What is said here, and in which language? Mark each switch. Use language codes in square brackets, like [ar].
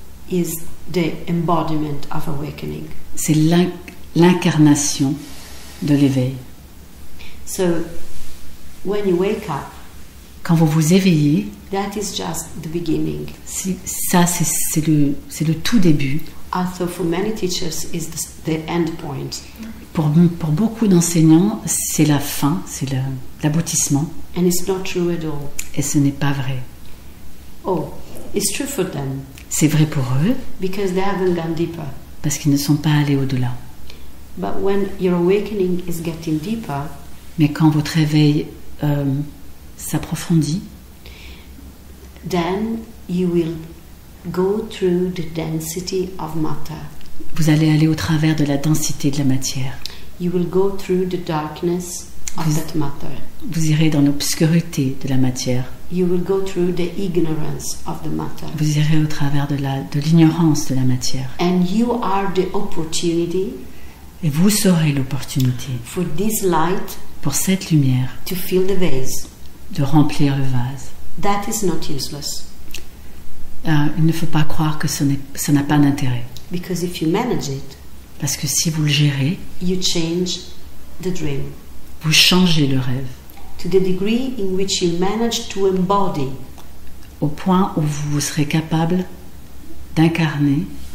[en] is the embodiment of awakening. [fr] C'est l'incarnation de l'éveil. [en] So when you wake up, [fr] Quand vous vous éveillez, [en] that is just the beginning. [fr] ça c'est le tout début. [en] Also for many teachers is the end point. [fr] Pour beaucoup d'enseignants, c'est la fin, c'est l'aboutissement. [en] And it's not true at all. [fr] Et ce n'est pas vrai. [en] Oh, it's true for them [fr] C'est vrai pour eux, [en] because they haven't gone deeper. [fr] parce qu'ils ne sont pas allés au-delà. [en] But when your awakening is getting deeper, [fr] Mais quand votre éveil s'approfondit, [en] then you will go through the density of matter. [fr] vous allez aller au travers de la densité de la matière. [en] You will go through the darkness of that matter. [fr] Vous irez dans l'obscurité de la matière. [en] You will go through the ignorance of the matter. [fr] Vous irez au travers de l'ignorance de la matière. [en] And you are the opportunity [fr] Et vous serez l'opportunité [en] for this light [fr] pour cette lumière [en] to fill the vase. [fr] de remplir le vase. [en] That is not useless. [fr] Il ne faut pas croire que ça n'a pas d'intérêt. [en] Because if you manage it, [fr] Parce que si vous le gérez, [en] you change the dream. [fr] vous changez le rêve. [en] To the degree in which you manage to embody [fr] Au point où vous serez capable d'incarner